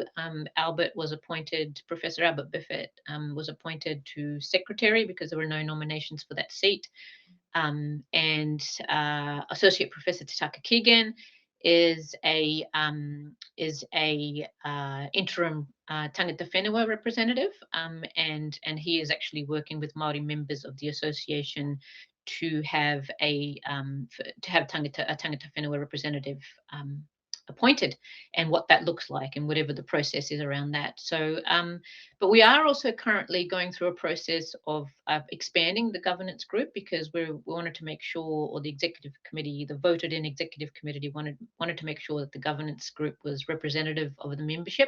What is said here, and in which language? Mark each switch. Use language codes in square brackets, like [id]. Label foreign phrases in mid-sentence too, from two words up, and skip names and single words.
[en] Professor Albert Biffett was appointed to secretary because there were no nominations for that seat. And Associate Professor Tataka Keegan is a interim [mi] tangata whenua [en] representative, and he is actually working with Māori members of the association to have a [mi] tangata whenua [en] representative appointed, and what that looks like and whatever the process is around that. So but we are also currently going through a process of expanding the governance group, because we wanted to make sure, or the executive committee, the voted in executive committee wanted to make sure that the governance group was representative of the membership.